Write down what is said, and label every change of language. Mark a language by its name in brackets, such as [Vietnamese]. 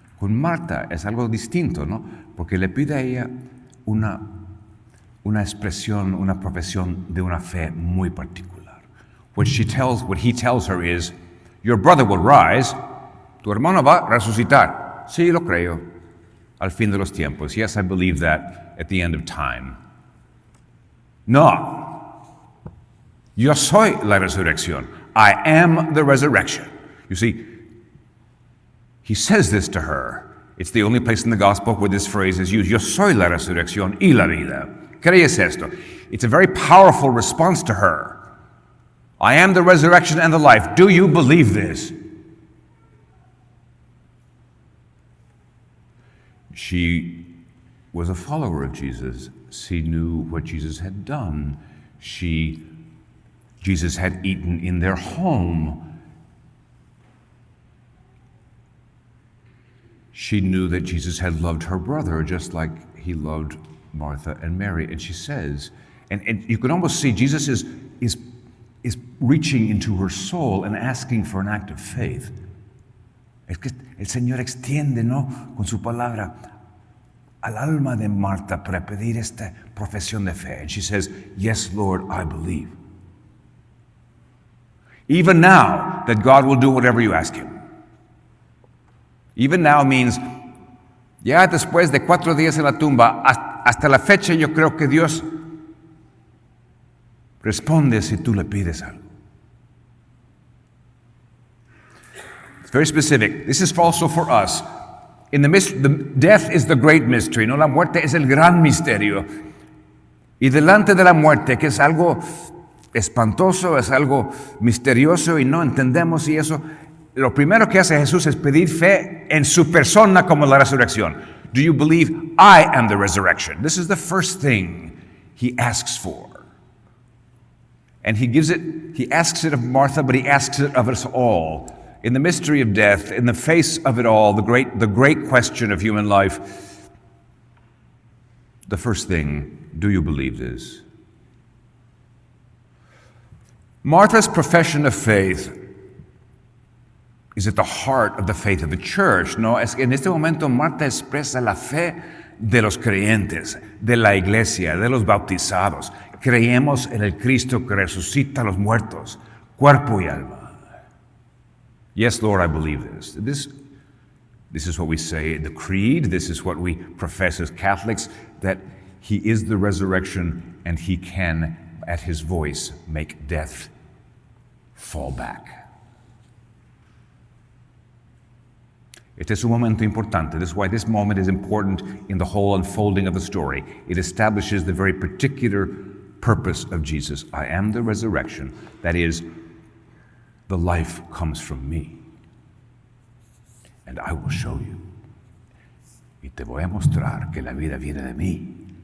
[Spanish] Con Marta es algo distinto, ¿no? Porque le pide a ella una expresión, una profesión de una fe muy particular. [English] What he tells her is, your brother will rise, [Spanish] tu hermano va a resucitar. Sí, lo creo, al fin de los tiempos. [English] Yes, I believe that at the end of time. No. [Spanish] Yo soy la resurrección. [English] I am the resurrection. You see, he says this to her. It's the only place in the gospel where this phrase is used. [Spanish] Yo soy la resurrección y la vida. ¿Crees esto? [English] It's a very powerful response to her. I am the resurrection and the life. Do you believe this? She was a follower of Jesus. She knew what Jesus had done. Jesus had eaten in their home. She knew that Jesus had loved her brother just like he loved Martha and Mary. And she says, and you can almost see Jesus is reaching into her soul and asking for an act of faith. [Spanish] Es que el Señor extiende, ¿no?, con su palabra al alma de Marta para pedir esta profesión de fe. [English] And she says, yes, Lord, I believe. Even now, that God will do whatever you ask him. Even now means, [Spanish] ya después de 4 días en la tumba, hasta la fecha yo creo que Dios Responde si tú le pides algo. [English] It's very specific. This is also for us. In the death is the great mystery, ¿no? [Spanish] La muerte es el gran misterio. Y delante de la muerte, que es algo espantoso, es algo misterioso y no entendemos y eso, lo primero que hace Jesús es pedir fe en su persona como la resurrección. [English] Do you believe I am the resurrection? This is the first thing he asks for. And he asks it of Martha, but he asks it of us all. In the mystery of death, in the face of it all, the great question of human life, the first thing, do you believe this? Martha's profession of faith is at the heart of the faith of the church, ¿no? [Spanish] Es que en este momento Marta expresa la fe de los creyentes, de la iglesia, de los bautizados. Creemos en el Cristo que resucita a los muertos, cuerpo y alma. [English] Yes, Lord, I believe this. This is what we say in the creed. This is what we profess as Catholics, that he is the resurrection and he can, at his voice, make death fall back. It is [Spanish] un momento importante. [English] This is why this moment is important in the whole unfolding of the story. It establishes the very particular purpose of Jesus. I am the resurrection. That is, the life comes from me. And I will show you. [Spanish] Y te voy a mostrar que la vida viene de mí.